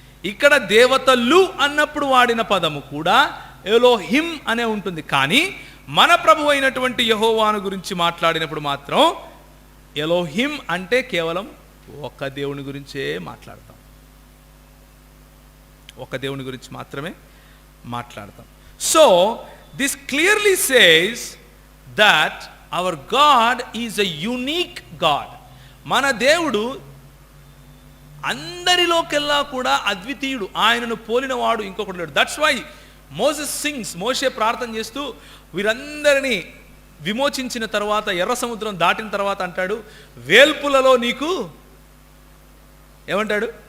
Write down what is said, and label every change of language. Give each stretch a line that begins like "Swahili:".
Telugu: ఇక్కడ దేవతలు అన్నప్పుడు వాడిన పదము కూడా ఎలోహిం అనే ఉంటుంది. కానీ మన ప్రభు అయినటువంటి యెహోవాను గురించి మాట్లాడినప్పుడు మాత్రం ఎలోహిం అంటే కేవలం ఒక దేవుని గురించే మాట్లాడతాం, ఒక దేవుని గురించి మాత్రమే మాట్లాడతాం.
English: So this clearly says that our God is a unique God.
Telugu: మన దేవుడు అందరిలోకెల్లా కూడా అద్వితీయుడు, ఆయనను పోలిన వాడు ఇంకొకడు లేడు.
English: that's why Moses sings,
Telugu: మోషే ప్రార్థన చేస్తూ వీరందరినీ విమోచించిన తర్వాత, ఎర్ర సముద్రం దాటిన తర్వాత అంటాడు, వేల్పులలో నీకు ఏమంటాడు?